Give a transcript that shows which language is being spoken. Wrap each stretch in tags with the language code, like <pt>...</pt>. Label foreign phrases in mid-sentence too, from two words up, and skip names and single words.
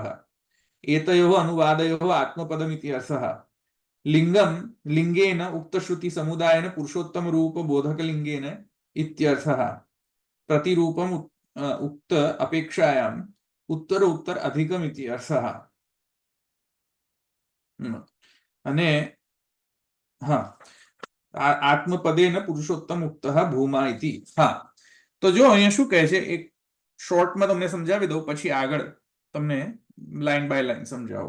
<sa>एतयोः अनुवादयोः आत्मपदमिति अर्थः. लिंगम लिंगेन उक्तश्रुति समुदायेन पुरुषोत्तम रूप बोधकलिंगेन इत्यर्थः. प्रतिरूपम उक्त अपेक्षायाम् उत्तर उत्तर अधिकम इति अर्थः.</sa> <gu>અને હા,</gu> <sa>આત્મપદેન પુરુષોત્તમ ઉક્તઃ ભૂમા ઇતિ.</sa> <gu>હા, તો જો અહીંયા શું કહે છે, એક શોર્ટમાં તમને સમજાવી દઉં, પછી આગળ તમને</gu> <en>line by line</en> <gu>સમજાવો.</gu>